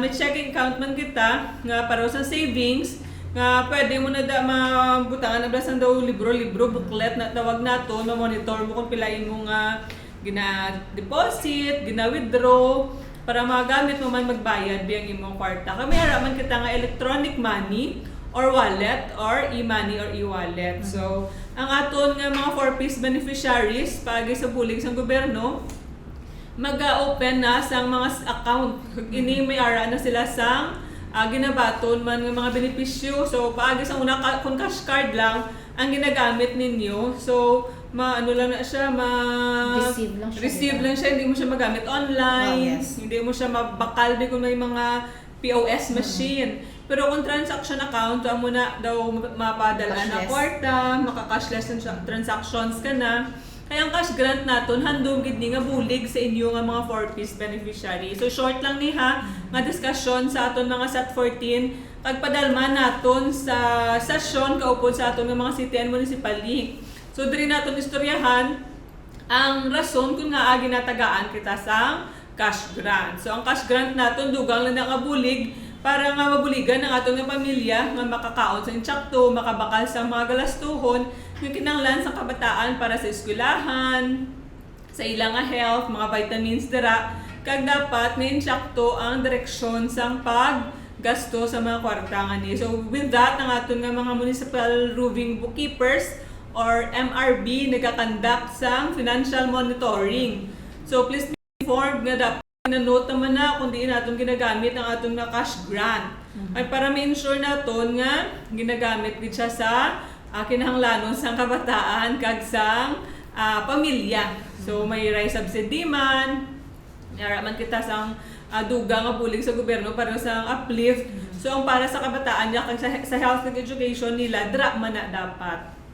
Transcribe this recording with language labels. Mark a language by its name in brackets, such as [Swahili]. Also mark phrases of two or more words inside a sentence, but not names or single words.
[Hiligaynon] May checking account man kita nga para sa savings nga pwede mo na mabutangan na blasan daw libro, booklet na tawag nato, ma-monitor mo kung pilain mo nga gina-deposit, gina-withdraw para magamit mo man magbayad biyang imong kwarta. Kami haraman kita nga [English] electronic money or wallet or e-money or e-wallet. [Hiligaynon] So, ang aton nga mga [English] 4-piece beneficiaries [Hiligaynon] pagi sa bulig sa gobyerno mag-open na sang mga account. Ini may ara na sila sang ginabaton man ng mga benepisyo. So, paagi sa una, kung [English] cash card [Hiligaynon] lang ang ginagamit ninyo, so, ano lang na siya, receive lang siya, [Filipino] hindi mo siya [Hiligaynon] magamit online, [Filipino] hindi mo siya [Hiligaynon] mabakal kung may mga [English] POS machine. [Hiligaynon] Pero kung [English] transaction account, [Hiligaynon] so, mo na daw mapadala na kwarta, maka- [English] cashless transactions [Hiligaynon] ka na. Kaya ang [English] cash grant [Hiligaynon] naton handom gid ni nga bulig sa inyo nga mga [English] 4-piece beneficiary. [Hiligaynon] So short lang ni ha nga discussion sa aton mga SAT-14 kag padalman naton sa session kaupod sa aton nga mga [English] city and municipal link. [Hiligaynon] So diri naton istoryahan ang rason kung nga ginatagaan kita sa [English] cash grant. [Hiligaynon] So ang [English] cash grant [Hiligaynon] naton dugang lang nakabulig para nga mabuligan ang aton nga pamilya nga makakaon sa insakto, makabakal sa mga galastuhon nga kinahanglan sa kabataan para sa eskwelahan, sa ilang nga health, mga vitamins dira, kag dapat nga insakto ang direksyon sang paggasto sa mga kwarta nga ni. [English] So with that, [Hiligaynon] ang aton nga mga [English] municipal roving bookkeepers [Hiligaynon] or MRB nagakandak sang [English] financial monitoring. [Hiligaynon] So [English] please be informed [Hiligaynon] nga dapat na-note naman na kung di natin ginagamit ang atong na cash grant. Ay para ma-ensure naton nga ginagamit din siya sa kinahanglanon sang kabataan kag sang pamilya. So may [English] rice subsidy [Hiligaynon] man, man kita sang duga nga bulig sa gobyerno para sa uplift. So ang para sa kabataan niya kag sa [English] health and education [Hiligaynon] nila dra man na dapat.